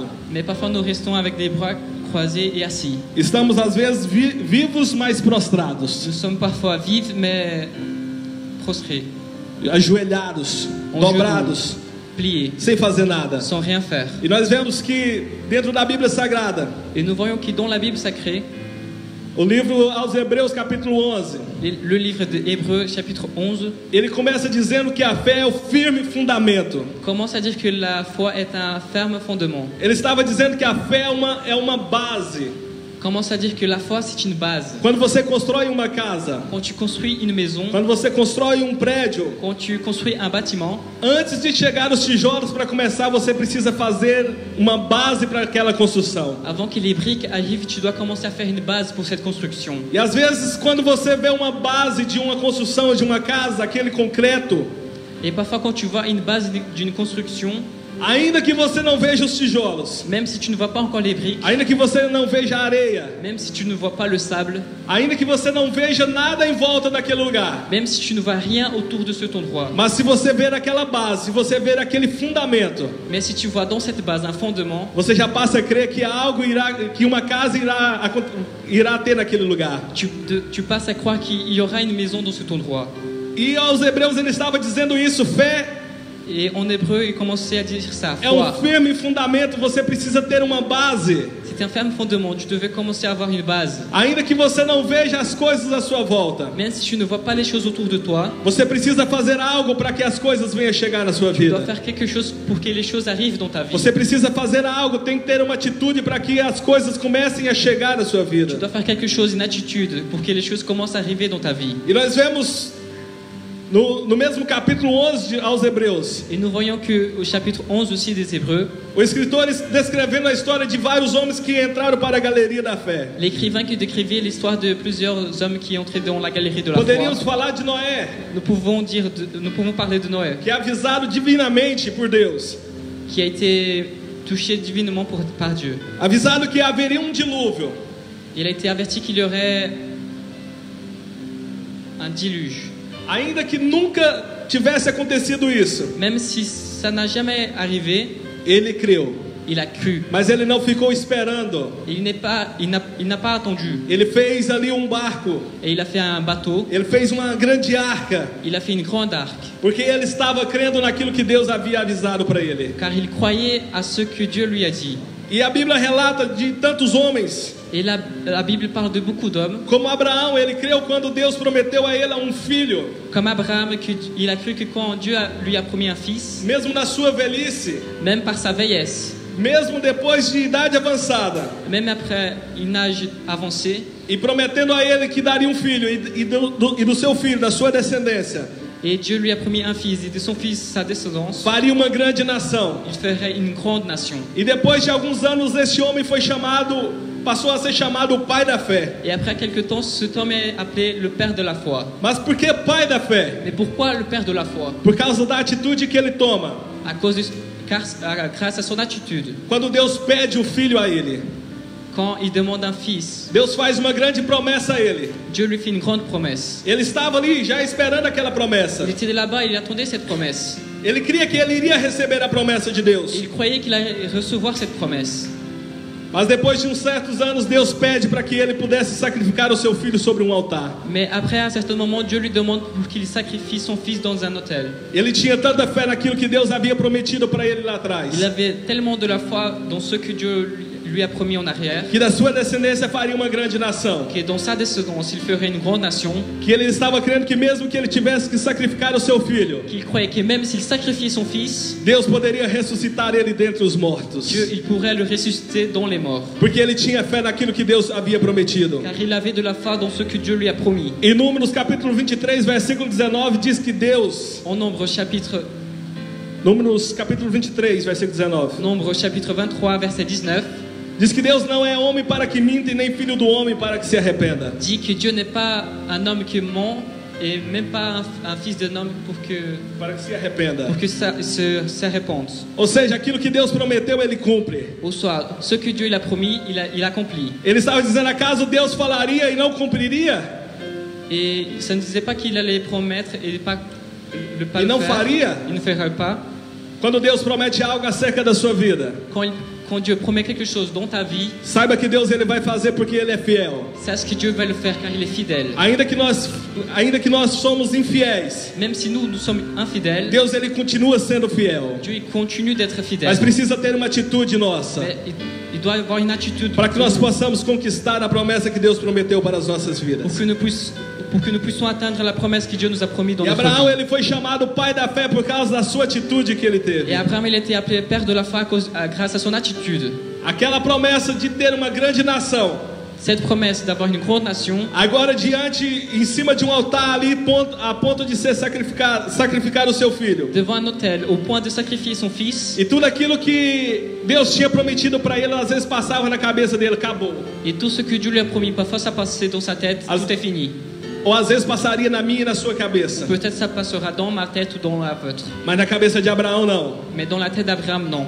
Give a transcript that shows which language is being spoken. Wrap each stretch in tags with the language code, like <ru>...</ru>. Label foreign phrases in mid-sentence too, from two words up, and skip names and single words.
<fr>Mais parfois nous restons avec des bras croisés et assis.</fr> <pt>Estamos às vezes vivos, mas prostrados,</pt> <fr>Nous sommes parfois vifs mais prostrés,</fr> <pt>ajoelhados,</pt> <fr>En</fr> <pt>dobrados,</pt> <fr>pliés,</fr> <pt>sem fazer nada.</pt> <fr>sans rien faire.</fr> <pt>E nós vemos que dentro da Bíblia Sagrada,</pt> <fr>Et nous voyons que dans la Bible sacrée,</fr> <pt>o livro aos Hebreus capítulo 11,</pt> <fr>le livre de Hébreux chapitre 11</fr> <pt>ele começa dizendo que a fé é o firme fundamento.</pt> <fr>commence à dire que la foi est un ferme fondement.</fr> <pt>Ele estava dizendo que a fé é uma base.</pt> <fr>Commence à dire que la foi c'est une base.</fr> <pt>Quando você constrói uma casa,</pt> <fr>Quand tu construis une maison,</fr> <pt>quando você constrói um prédio,</pt> <fr>quand tu construis un bâtiment,</fr> <pt>antes de chegar os tijolos para começar, você precisa fazer uma base para aquela construção.</pt> <fr>avant que les briques arrivent, tu dois commencer à faire une base pour cette construction.</fr> <pt>E às vezes, quando você vê uma base de uma construção de uma casa, aquele concreto,</pt> <fr>Et parfois quand tu vois une base d'une construction,</fr> <pt>ainda que você não veja os tijolos,</pt> <fr>même si tu ne vois pas encore les briques,</fr> <pt>ainda que você não veja a areia,</pt> <fr>même si tu ne vois pas le sable,</fr> <pt>ainda que você não veja nada em volta daquele lugar,</pt> <fr>même si tu ne vois rien autour de cet endroit,</fr> <pt>mas se você ver aquela base, se você ver aquele fundamento,</pt> <fr>mais si tu vois dans cette base un fondement,</fr> <pt>você já passa a crer que algo que uma casa irá ter naquele lugar.</pt> <fr>tu passes à croire qu'il y aura une maison dans cet endroit.</fr> <pt>E aos Hebreus ele estava dizendo isso: fé</pt> <fr>Et en hébreu, il commençait à dire ça.</fr> <pt>é um</pt> <fr>Foi.</fr> <pt>firme fundamento. Você precisa ter uma base,</pt> <fr>C'était un ferme fondement. Tu devais commencer à avoir une base.</fr> <pt>ainda que você não veja as coisas à sua volta.</pt> <fr>Même si tu ne vois pas les choses autour de toi,</fr> <pt>Você precisa fazer algo para que as coisas venham chegar na sua</pt> <fr>tu dois</fr> <pt>vida.</pt> <fr>faire quelque chose pour que les choses arrivent dans ta vie.</fr> <pt>Você precisa fazer algo, tem que ter uma atitude para que as coisas comecem a chegar na sua</pt> <fr>Tu</fr> <pt>vida.</pt> <fr>dois faire quelque chose, une attitude, pour que les choses commencent à arriver dans ta vie.</fr> <pt>E nós vemos no mesmo capítulo 11 aos Hebreus,</pt> <fr>Et nous voyons que au chapitre 11 aussi des Hébreux,</fr> <pt>o escritor descrevendo a história de vários homens que entraram para a galeria da fé.</pt> <fr>l'écrivain qui décrivait l'histoire de plusieurs hommes qui entraient dans la galerie de la</fr> <pt>Poderíamos</pt> <fr>foi.</fr> <pt>falar de Noé,</pt> <fr>Nous pouvons parler de Noé,</fr> <pt>que é avisado divinamente por Deus,</pt> <fr>qui a été touché divinement par Dieu.</fr> <pt>avisado que haveria um dilúvio.</pt> <fr>Il a été averti qu'il y aurait un déluge.</fr> <pt>Ainda que nunca tivesse acontecido isso,</pt> <fr>Même si ça n'a jamais arrivé,</fr> <pt>ele creu.</pt> <fr>il a cru.</fr> <pt>Mas ele não ficou esperando.</pt> <fr>Il n'a pas attendu.</fr> <pt>Ele fez ali um barco.</pt> <fr>Et il a fait un bateau.</fr> <pt>Ele fez uma grande arca.</pt> <fr>Il a fait une grande arche.</fr> <pt>Porque ele estava crendo naquilo que Deus havia avisado para ele.</pt> <fr>Car il croyait à ce que Dieu lui a dit.</fr> <pt>E a Bíblia relata de tantos homens.</pt> <fr>Et la Bible parle de beaucoup d'hommes.</fr> <pt>Como Abraão, ele creu quando Deus prometeu a ele um filho.</pt> <fr>Comme Abraham, il a cru que quand Dieu lui a promis un fils,</fr> <pt>Mesmo na sua velhice.</pt> <fr>même par sa vieillesse,</fr> <pt>Mesmo depois de idade avançada.</pt> <fr>même après une âge avancé,</fr> <pt>E prometendo a ele que daria um filho. E do seu filho, da sua descendência.</pt> <fr>et Dieu lui a promis un fils, et de son fils, sa descendance,</fr> <pt>Faria uma grande nação.</pt> <fr>il ferait une grande nation.</fr> <pt>E depois de alguns anos, esse homem passou a ser chamado o pai da fé.</pt> <fr>Et après quelque temps, cet homme est appelé le père de la foi.</fr> <pt>Mas por que pai da fé?</pt> <fr>Mais pourquoi le père de la foi?</fr> <pt>Por causa da atitude que ele toma.</pt> <fr>Grâce à son attitude.</fr> <pt>Quando Deus pede um filho a ele,</pt> <fr>Quand il demande un fils,</fr> <pt>Deus faz uma grande promessa a ele.</pt> <fr>Dieu lui fait une grande promesse.</fr> <pt>Ele estava ali já esperando aquela promessa.</pt> <fr>Il était là-bas, il attendait cette promesse.</fr> <pt>Ele cria que ele iria receber a promessa de Deus.</pt> <fr>Il croyait qu'il allait recevoir cette promesse.</fr> <pt>Mas depois de uns certos anos, Deus pede para que ele pudesse sacrificar o seu filho sobre um altar.</pt> <fr>Mais après, à un certain moment, Dieu lui demande pour qu'il sacrifie son fils dans un autel.</fr> <pt>Ele tinha tanta fé naquilo que Deus havia prometido para ele lá atrás,</pt> <fr>Il avait tellement de la foi dans ce que Dieu lui a promis en arrière,</fr> <pt>que da sua descendência faria uma grande nação.</pt> <fr>que dans sa descendance, il ferait une grande nation,</fr> <pt>Que ele estava crendo que mesmo que ele tivesse que sacrificar o seu filho,</pt> <fr>qu'il croyait que même s'il sacrifiait son fils,</fr> <pt>Deus poderia ressuscitar ele dentre os mortos.</pt> <fr>Dieu, il pourrait le ressusciter dans les morts.</fr> <pt>Porque ele tinha fé naquilo que Deus havia prometido.</pt> <fr>Car il avait de la foi dans ce que Dieu lui a promis.</fr> <pt>Em Números capítulo 23, versículo 19, diz que Deus...</pt> <fr>Números chapitre</fr> <pt>23, versículo 19.</pt> <fr>Nombre chapitre 23, verset 19,</fr> <pt>Diz que Deus não é homem para que minta e nem filho do homem para que se arrependa.</pt> <fr>dit que Dieu n'est pas un homme qui ment et même pas un fils d'un homme pour que</fr> <pt>Se arrependa.</pt> <fr>ça se répande.</fr> <pt>Ou seja, aquilo que Deus prometeu, ele cumpre.</pt> <fr>Au soir, ce que Dieu il a promis, il accomplit.</fr> <pt>Ele estava dizendo, acaso Deus falaria e não cumpriria?</pt> <fr>Et ça ne disait pas qu'il allait promettre et pas le</fr> <pt>E não</pt> <fr>faire.</fr> <pt>faria?</pt> <fr>Il ne ferait pas.</fr> <pt>Quando Deus promete algo acerca da sua vida,</pt> <fr>Quand Dieu promet quelque chose dans ta vie,</fr> <pt>saiba que Deus ele vai fazer porque ele é fiel.</pt> <fr>sache que Dieu va le faire car il est fidèle.</fr> <pt>Ainda que nós somos infiéis,</pt> <fr>Même si nous sommes infidèles,</fr> <pt>Deus ele continua sendo fiel.</pt> <fr>Dieu il continue d'être fidèle.</fr> <pt>Mas precisa ter uma atitude nossa</pt> <fr>Mais il doit avoir une attitude</fr> <pt>para que nós possamos conquistar a promessa que Deus prometeu para as nossas vidas.</pt> <fr>pour que nous puissions atteindre la promesse que Dieu nous a promis dans</fr> <pt>E</pt> <fr>notre</fr> <pt>Abraão</pt> <fr>vie.</fr> <pt>ele foi chamado pai da fé por causa da sua atitude que ele teve.</pt> <fr>Et Abraham il a été appelé père de la foi grâce à son attitude.</fr> <pt>Aquela promessa de ter uma grande nação.</pt> <fr>Cette promesse d'avoir une grande nation,</fr> <pt>Agora em cima de um altar ali, a ponto de ser sacrificar o seu filho.</pt> <fr>devant un autel, au point de sacrifier son fils,</fr> <pt>E tudo aquilo que Deus tinha prometido para ele, às vezes passava na cabeça dele, acabou.</pt> <fr>et tout ce que Dieu lui a promis, parfois ça passait dans sa tête, tout est fini.</fr> <pt>Ou às vezes passaria na minha e na sua cabeça.</pt> <fr>Peut-être ça passera dans ma tête ou dans la vôtre,</fr> <pt>Mas na cabeça de Abraão não.</pt> <fr>mais dans la tête d'Abraham, non.</fr>